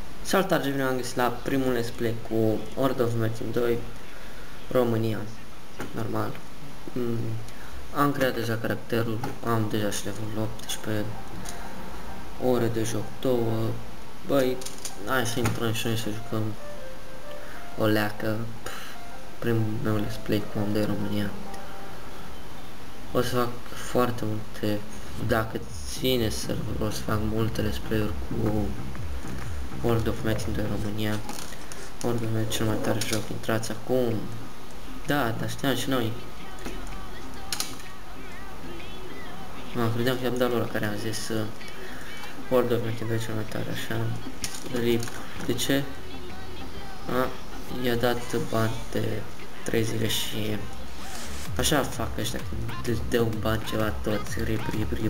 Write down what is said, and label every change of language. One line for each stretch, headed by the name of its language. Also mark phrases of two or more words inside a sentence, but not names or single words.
Romanian: Salutare, bine am găsit la primul
English: let's play
Romanian: cu World of Metin 2 România. Normal. Am creat deja caracterul, am deja și levelul 18, ore de joc 2. Băi, hai să intrăm și noi să jucăm o leacă. Primul meu
English: let's play
Romanian: cu Om de România. O să fac foarte multe, dacă ține serverul, o să fac multe
English: let's play-
Romanian: uri cu World of Metin 2 România. World of Metin cel mai tare joc, intrați acum. Da, dar știam și noi. Credeam că i-am dat lor care am zis World of Metin 2 cel mai tare, așa. RIP. De ce? I-a dat bani de 3 zile și așa fac ăștia când dă un ban ceva toți, RIP.